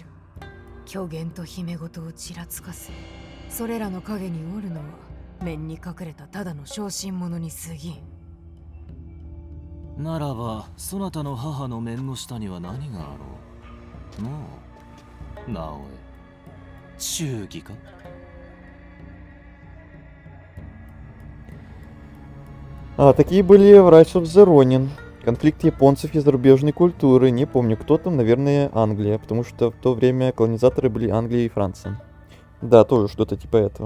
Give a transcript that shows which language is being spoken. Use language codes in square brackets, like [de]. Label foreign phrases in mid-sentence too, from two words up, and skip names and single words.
[ja] 虚言と姫事をちらつかせ、それらの影におるのは面に隠れたただの小心者に過ぎん。ならばそなたの母の面の下には何があろう。のう直江、忠義か。 [ru] Такие были в Rise of the Ronin. Конфликт японцев и зарубежной культуры. Не помню, кто там, наверное, Англия, потому что в то время колонизаторы были Англия и Франция. Да, тоже что-то типа этого.